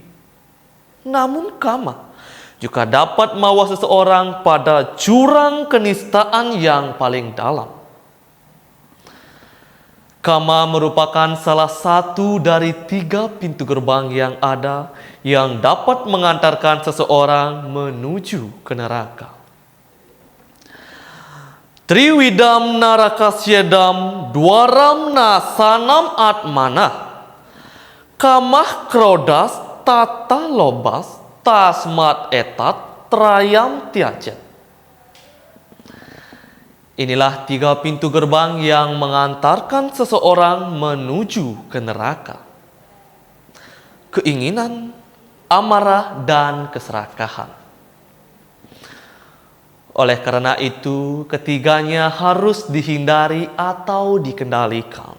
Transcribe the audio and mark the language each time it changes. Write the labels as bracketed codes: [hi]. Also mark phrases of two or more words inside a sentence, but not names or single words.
[id] Namun kama juga dapat membawa seseorang pada jurang kenistaan yang paling dalam. Kama merupakan salah satu dari 3 pintu gerbang yang ada yang dapat mengantarkan seseorang menuju ke neraka. [sa] त्रिविधं नरकस्येदं द्वारं नाशनम् आत्मनः कामः क्रोधस् तथा लोभस् तस्मात् एतत् त्रयं त्यजेत्. [id] Inilah 3 pintu gerbang yang mengantarkan seseorang menuju ke neraka. Keinginan, amarah, dan keserakahan. Oleh karena itu, ketiganya harus dihindari atau dikendalikan.